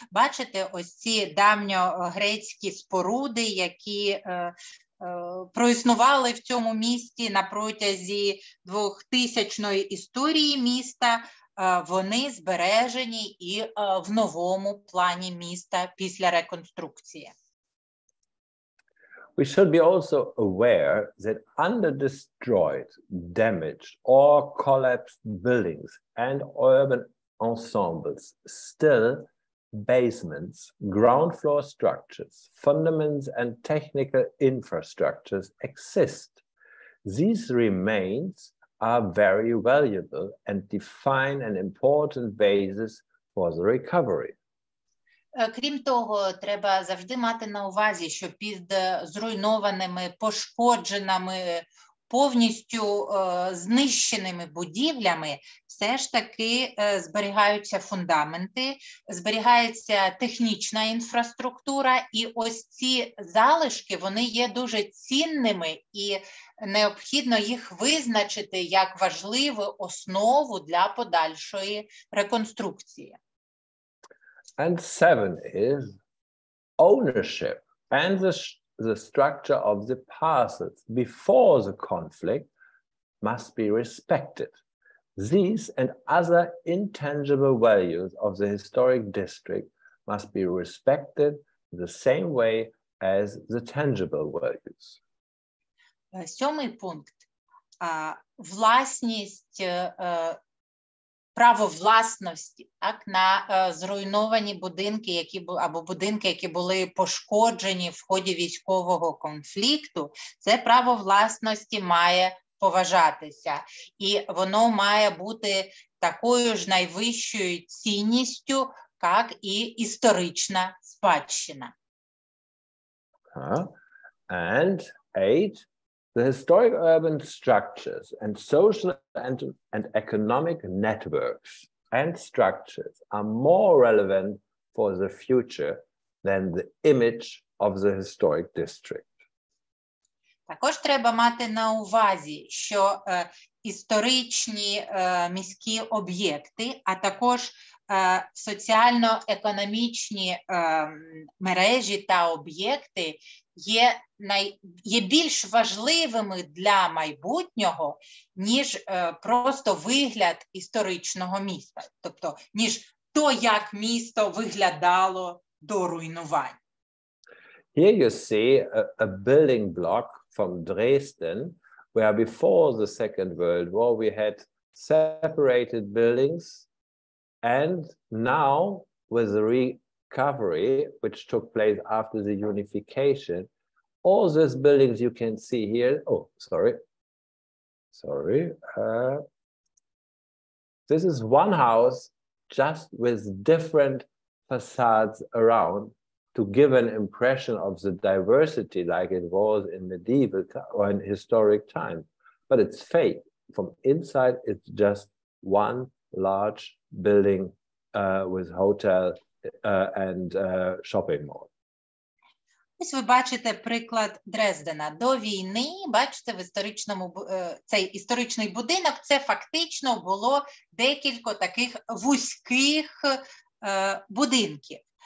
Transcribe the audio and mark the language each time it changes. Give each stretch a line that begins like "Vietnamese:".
Ukrainian: Бачите, ось ці давньогрецькі споруди, які проіснували в цьому місті на протязі 2000-ї історії міста, вони збережені і в новому плані міста після реконструкції.
English: We should be also aware that under destroyed, damaged, or collapsed buildings and urban ensembles, still basements, ground floor structures, fundaments, and technical infrastructures exist. These remains are very valuable and define an important basis for the recovery.
Ukrainian: Крім того, треба завжди мати на увазі, що під зруйнованими, пошкодженими, повністю знищеними будівлями все ж таки зберігаються фундаменти, зберігається технічна інфраструктура, і ось ці залишки, вони є дуже цінними, і необхідно їх визначити як важливу основу для подальшої реконструкції.
English: And 7 is ownership and the structure of the parcels before the conflict must be respected. These and other intangible values of the historic district must be respected the same way as the tangible values.
Ukrainian: 7 пункт. Власність, право власності, так, на зруйновані будинки, або будинки, які були пошкоджені в ході військового конфлікту, це право власності має поважатися. І воно має бути такою ж найвищою цінністю, як і історична спадщина.
English: And 8, the historic urban structures and social and economic networks and structures are more relevant for the future than the image of the historic district.
Ukrainian: Також треба мати на увазі, що історичні міські об'єкти, а також соціально-економічні мережі та об'єкти є більш важливими для майбутнього, ніж просто вигляд історичного міста. Тобто, ніж то, як місто виглядало до руйнувань.
English: Here you see a building block from Dresden, where before the Second World War we had separated buildings, and now with the recovery, which took place after the unification, all these buildings you can see here, sorry. This is one house just with different facades around to give an impression of the diversity like it was in medieval or in historic times. But it's fake. From inside, it's just one large building with hotel and shopping mall.
Ukrainian: Ось ви бачите приклад Дрездена. До війни, бачите, в історичному цей історичний будинок, це фактично було декілька таких вузьких будинків.